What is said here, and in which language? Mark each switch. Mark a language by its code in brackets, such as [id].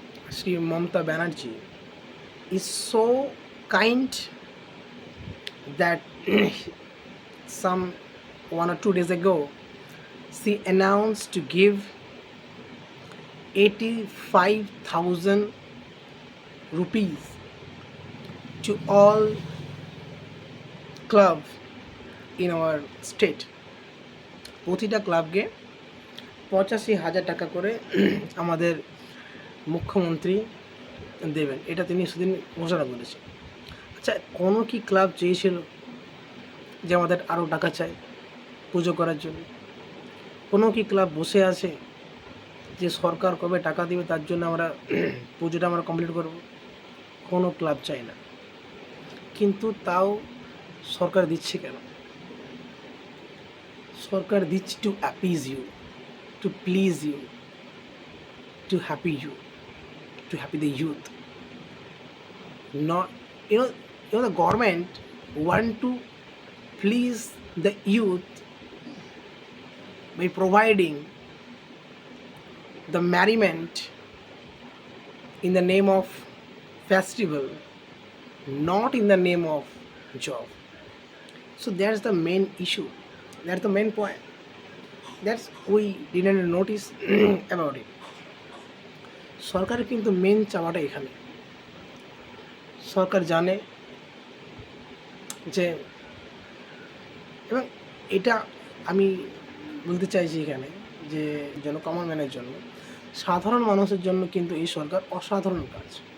[en] Sri Mamata Banerjee, is so kind that some 1 or 2 days ago she announced to give 85,000 rupees to all club in our state. [bn] প্রতিটা ক্লাবকে 85,000 টাকা করে আমাদের মুখ্যমন্ত্রী দেবেন, এটা তিনি সেদিন ঘোষণা করেছেন। আচ্ছা, কোনো কি ক্লাব চেয়েছিল যে আমাদের আরও টাকা চাই পুজো করার জন্য? কোনো কি ক্লাব বসে আছে যে সরকার কবে টাকা দেবে তার জন্য আমরা পুজোটা আমরা কমপ্লিট করব? কোনো ক্লাব চাই না, কিন্তু তাও সরকার দিচ্ছে কেন? সরকার দিচ্ছে [en] To appease you, to please you, to happy you, to happy the youth. Not, the government want to please the youth by providing the merriment in the name of festival, not in the name of job. So that's the main issue, that's the main point, that's we didn't notice about it. [bn] সরকারের কিন্তু main চাওয়াটা এখানে। সরকার জানে যে, এবং এটা আমি বলতে চাইছি এখানে যে কমন ম্যানের জন্য, সাধারণ মানুষের জন্য কিন্তু এই সরকার অসাধারণ কাজ।